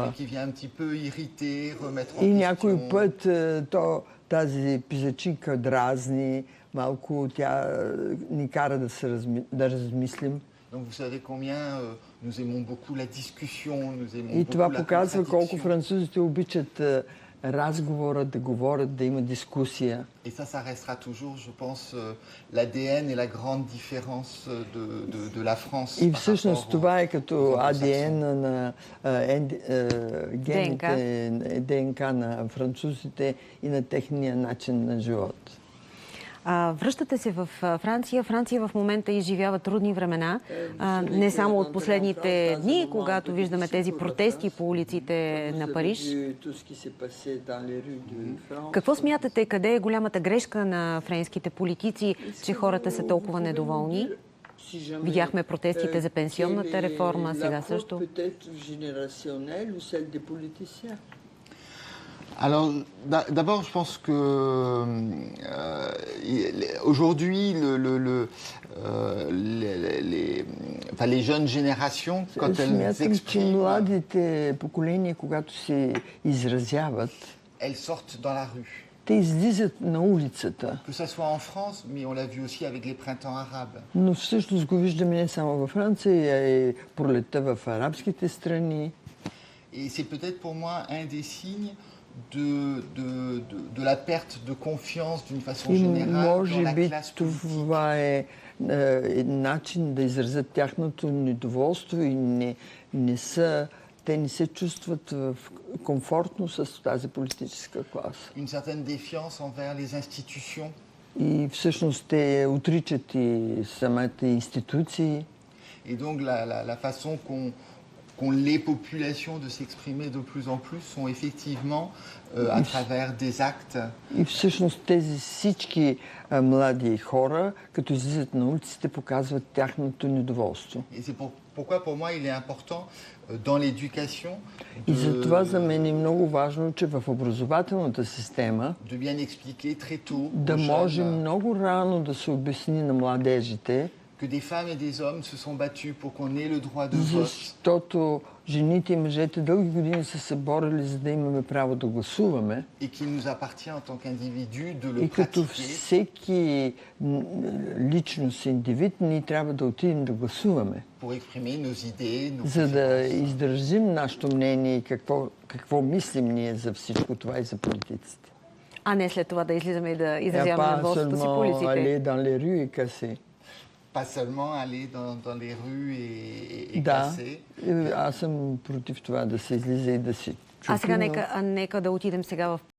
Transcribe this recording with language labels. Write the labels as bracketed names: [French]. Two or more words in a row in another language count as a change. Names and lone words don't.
[French] Celui qui vient un petit peu irriter, remettre en [Bulgarian] И [French] question. [Bulgarian] някой път тази песечинка дразни, малко тя ни кара да размислим. [French] Donc vous savez combien nous aimons beaucoup la discussion, nous aimons [Bulgarian] И [French] beaucoup [Bulgarian] това [French] la [Bulgarian] показва колко [French] contradiction. [Bulgarian] французите обичат разговора, да говорят, да има дискусия. [French] Et ça restera toujours, je pense, l'ADN et la grande différence de la France. [Bulgarian] И [French] par [Bulgarian] всъщност [French] rapport [Bulgarian] това е [French] aux [Bulgarian] като [French] anglo-saxons. [Bulgarian] АДН на гените, ДНК на французите и на техния начин на живот. Връщате се в Франция. Франция в момента изживява трудни времена. Не само от последните дни, когато виждаме тези протести по улиците на Париж. Какво смятате, къде е голямата грешка на френските политици, че хората са толкова недоволни? Видяхме протестите за пенсионната реформа, сега също. [French] Alors, d'abord, je pense que aujourd'hui, les jeunes générations, quand elles s'expriment, [Bulgarian] младите поколения, когато се изразяват, [French] elles sortent dans la rue. [Bulgarian] те излизат на улицата. [French] Que ça soit en France, mais on l'a vu aussi avec les printemps arabes. [Bulgarian] Но всъщност го виждаме не само във Франция, а и пролетта в арабските страни. [French] Et c'est peut-être pour moi un des signes de la perte de confiance d'une façon générale dans la classe politique. [Bulgarian] Това е начин да изразят тяхното недоволство и те не се чувстват комфортно с тази политическа класа. [French] Une certaine défiance envers les institutions. [Bulgarian] И всъщност те отричат и самите институции. [French] Et donc la façon qu'ont les populations de s'exprimer de plus en plus sont effectivement à travers des actes. [Bulgarian] И всъщност тези всички млади хора, като излизат на улиците, показват тяхното недоволство. [French] Et c'est pourquoi pour moi il est important dans l'éducation [Bulgarian] И затова за мен е много важно, че в образователната система [French] de bien expliquer très tôt [Bulgarian] да може много рано да се обясни на младежите, [French] que des femmes et des hommes se sont battus pour qu'on ait le droit de vote. [Bulgarian] Защото жените и мъжете дълги години са се борили, за да имаме право да гласуваме. [French] Et qu'il nous appartient en tant qu'individu de le [Bulgarian] И като [French] pratiquer. [Bulgarian] всеки личност, индивид, ние трябва да отидем да гласуваме. [French] Pour exprimer nos idées, nos [Bulgarian] За да [French] préférences. [Bulgarian] изразим нашето мнение и какво мислим ние за всичко това и за политиците. А не след това да излизаме и да изразяваме недоволството си по улиците. [French] aller dans les rues et casser. Pas seulement aller dans les rues et [Bulgarian] Да, [French] casser. [Bulgarian] аз съм против това да се излиза и да се чупи. А сега нека да отидем сега в